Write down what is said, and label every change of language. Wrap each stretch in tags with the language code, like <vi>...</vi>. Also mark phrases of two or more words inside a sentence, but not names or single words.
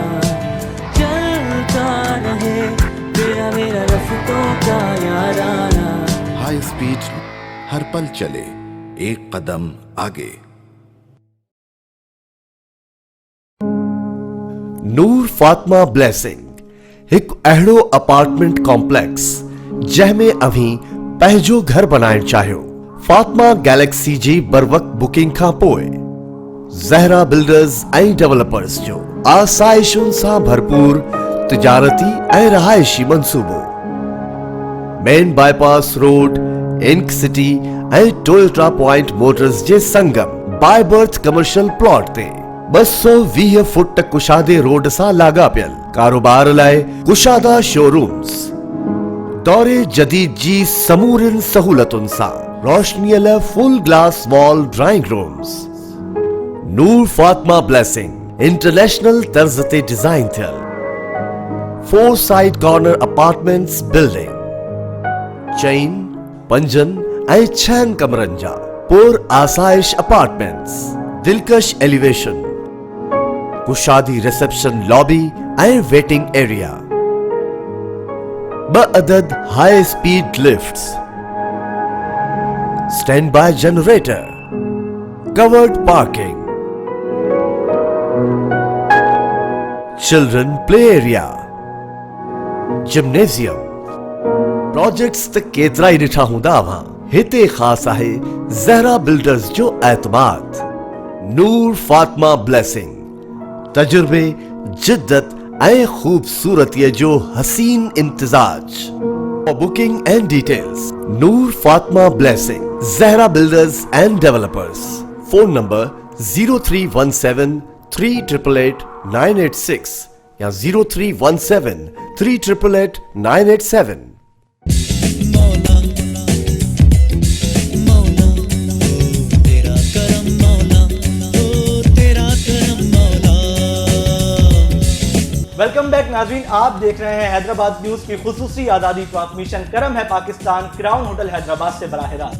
<ur>چلتا رہے تیرا میرا راستوں کا یارانہ.</ur> <en>high speed</en> <ur>ہر پل چلے، ایک قدم آگے.</ur> <sd>नूर फातिमा ब्लेसिंग एक अहिड़ो</sd> <en>apartment complex</en> <sd>जंहिंमें अभी पंहिंजो घर बनाइण चाहियो। फातिमा गैलेक्सी जी बरवक़्त बुकिंग खां पोइ ज़हरा बिल्डर्स ऐं डेवलपर्स जो आसाइशुनि सां भरपूर तिजारती ऐं रहायशी मंसूबो। मेन बाईपास रोड, इंक सिटी ऐं टोयोटा पॉइंट मोटर्स जे संगम बाय बर्थ</sd> <en>commercial plot</en> <sd>ते 220 फुट कुशादे रोड सां लाॻापियल कारोबार लाइ कुशादा शोरूम्स। दौरे जदीद जी समूरिन सहूलतुनि सां रोशनीअ लाइ</sd> <en>full glass wall drawing rooms.</en> <sd>नूर फातिमा ब्लेसिंग इंटरनेशनल तर्ज ते डिजाइन थियल 4</sd> <en>side corner apartments building.</en> <sd>4, 5 ऐं 6 कमरनि जा पुर आसाइश अपार्टमेंट्स। दिलकश एलिवेशन, कुशादी</sd> <en>reception lobby</en> <sd>ऐं</sd> <en>waiting area.</en> <sd>2 अदद</sd> <en>high speed lifts, stand by generator, covered parking, children play area,</en> <sd>जिम्नेजियम। प्रोजेक्ट्स त केतिरा ई ॾिठा हूंदा अव्हां। हिते ख़ासि आहे ज़हरा बिल्डर्स जो एतमाद। नूर फातिमा ब्लेसिंग तजुर्बे जिद्दत ए खूबसूरत ये जो हसीन इम्तिजाज।</sd> <en>For booking and details, Noor Fatma Blessing, Zahra Builders and Developers. Phone number 0317 3888 986 या 0317 3888 987। welcome back</en> <ur>ناظرین، آپ دیکھ رہے ہیں حیدرآباد نیوز کی خصوصی آزادی ٹرانسمیشن کرم ہے پاکستان کراؤن ہوٹل حیدرآباد سے براہ راست.</ur>